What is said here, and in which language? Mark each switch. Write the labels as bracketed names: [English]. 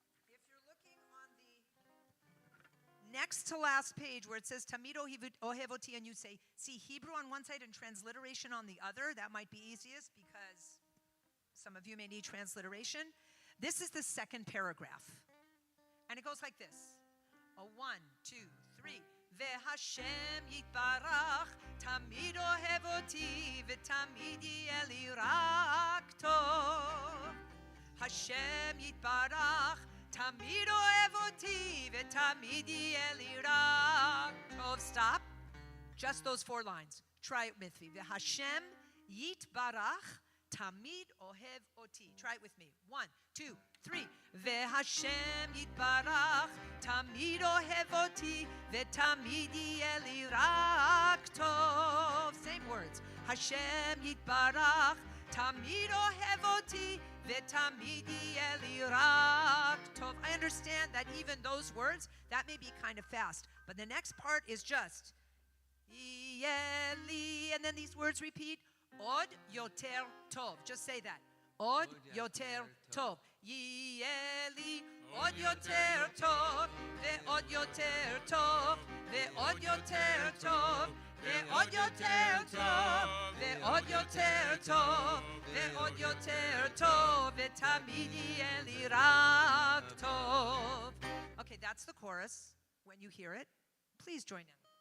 [English] If you're looking on the next to last page where it says Tamid ohevoti, and you see Hebrew on one side and transliteration on the other, that might be easiest because some of you may need transliteration. This is the second paragraph. And it goes like this. 1, 2, 3. [Hebrew] והשם יתברך, תמיד אוהב אותי, ותמיד יהיה לי רק טוב. השם יתברך, תמיד אוהב אותי, ותמיד יהיה לי רק טוב. [English] Stop. Just those 4 lines. Try it with me. [Hebrew] והשם יתברך, תמיד אוהב אותי. [English] Try it with me. [Hebrew] 1, 2, 3. והשם יתברך, תמיד אוהב אותי, ותמיד יהיה לי רק טוב. [English] Same words. [Hebrew] השם יתברך, תמיד אוהב אותי, ותמיד יהיה לי רק טוב. [English] I understand that even those words, that may be kind of fast. But the next part is just, [Hebrew] יהיה לי, [English] and then these words repeat, [Hebrew] עוד יותר טוב. [English] Just say that. [Hebrew] עוד יותר טוב. יהיה לי עוד יותר טוב, ועוד יותר טוב, ועוד יותר טוב, ועוד יותר טוב, ועוד יותר טוב, ועוד יותר טוב, ותמיד יהיה לי רק טוב. [English] Okay, that's the chorus. When you hear it, please join in.